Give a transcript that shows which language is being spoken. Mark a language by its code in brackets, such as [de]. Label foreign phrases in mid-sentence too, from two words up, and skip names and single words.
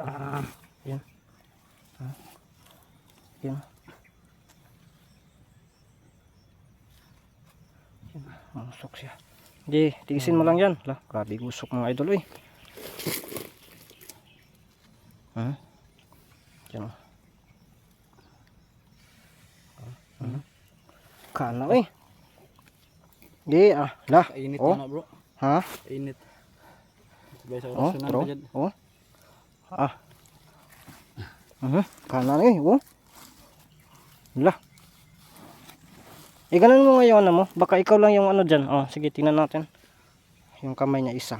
[tl] Ayan. Ayan. Masuk siya. Hindi, tiisin mo lang yan. Lah, grabe gusok mga idol eh. Yan o. Kana eh. Di lah. Kainit Oh. na bro. Ha? Kainit. Sabay sa Oh, rasyonan bro. pa dyan. Oh. Kana eh, oh. Lah. Ganun mo ngayon ano mo. Baka ikaw lang yung ano dyan. Oh, sige, tingnan natin. Yung kamay niya isa.